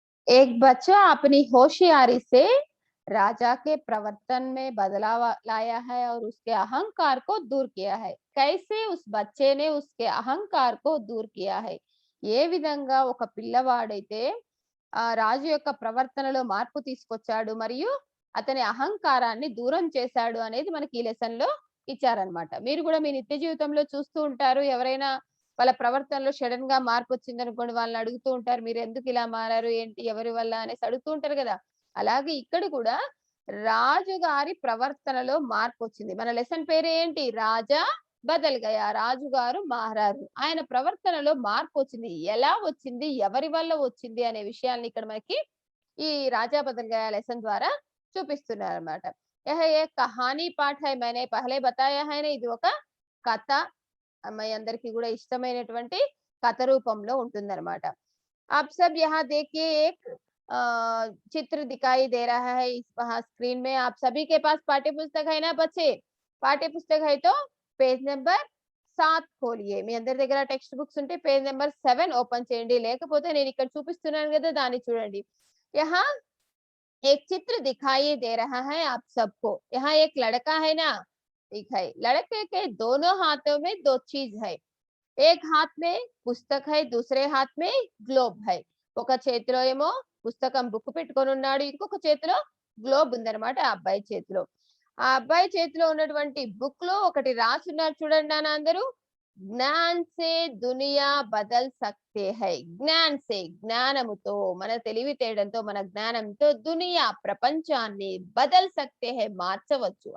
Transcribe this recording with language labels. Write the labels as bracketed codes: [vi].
[hi] एक बच्चा अपनी होशियारी से राजा के प्रवर्तन में बदलाव लाया है और उसके अहंकार को दूर किया है. कैसे उस बच्चे ने उसके अहंकार को दूर किया है? [te] ఏ విధంగా ఒక పిల్లవాడైతే రాజు యొక్క ప్రవర్తనలో మార్పు తీసుకొచ్చాడు మరియు అతని అహంకారాన్ని దూరం చేశాడు అనేది మనకి ఈ లెసన్ లో ఇచ్చారనమాట. మీరు కూడా మీ నిత్య జీవితంలో చూస్తూ ఉంటారు. ఎవరైనా వాళ్ళ ప్రవర్తనలో సడన్ గా మార్పు వచ్చిందనుకోండి, వాళ్ళని అడుగుతూ ఉంటారు, మీరు ఎందుకు ఇలా మారారు, ఏంటి, ఎవరి వల్ల అనేసి అడుగుతూ ఉంటారు కదా. అలాగే ఇక్కడ కూడా రాజుగారి ప్రవర్తనలో మార్పు వచ్చింది. మన లెసన్ పేరు ఏంటి? రాజా బదల్ గయా. రాజుగారు మారారు, ఆయన ప్రవర్తనలో మార్పు వచ్చింది. ఎలా వచ్చింది, ఎవరి వల్ల వచ్చింది అనే విషయాల్ని ఇక్కడ మనకి ఈ రాజా బదల్ గయా లెసన్ ద్వారా చూపిస్తున్నారు అన్నమాట. [hi] यह एक कहानी पाठ है, मैंने पहले बताया है ना. [te] ఇది ఒక కథ, మీ అందరికీ కూడా ఇష్టమైనటువంటి కథ రూపంలో ఉంటుందన్నమాట. [hi] आप सब यहाँ देखिए, एक चित्र दिखाई दे रहा है इस वहां स्क्रीन में. आप सभी के पास पाठ्य पुस्तक है ना बच्चे? पाठ्य पुस्तक है तो पेज नंबर 7 खोलिए. [te] మీ అందరి దగ్గర టెక్స్ట్ బుక్స్ ఉంటే పేజ్ నెంబర్ 7 ఓపెన్ చేయండి. లేకపోతే నేను ఇక్కడ చూపిస్తున్నాను కదా, దాన్ని చూడండి. [hi] यहाँ एक चित्र दिखाई दे रहा है आप सबको. यहाँ एक लड़का है ना, ठीक है. लड़के के दोनों हाथों में दो चीज है. एक हाथ में పుస్తక है, दूसरे हाथ में గ్లోబ్ है. [te] ఒక చేతిలో ఏమో పుస్తకం బుక్ పెట్టుకొని ఉన్నాడు, ఇంకొక చేతిలో గ్లోబ్ ఉందన్నమాట ఆ అబ్బాయి చేతిలో. ఆ అబ్బాయి చేతిలో ఉన్నటువంటి బుక్ లో ఒకటి రాసున్నారు చూడండి నాన్న అందరూ. [hi] జ్ఞాన్ సే దునియా బదల్ సక్తే హై. జ్ఞాన్ సే, [te] జ్ఞానముతో, మన తెలివితేడంతో, మన జ్ఞానంతో [hi] దునియా [te] ప్రపంచాన్ని [hi] బదల్ సక్తే హై [te] మార్చవచ్చు.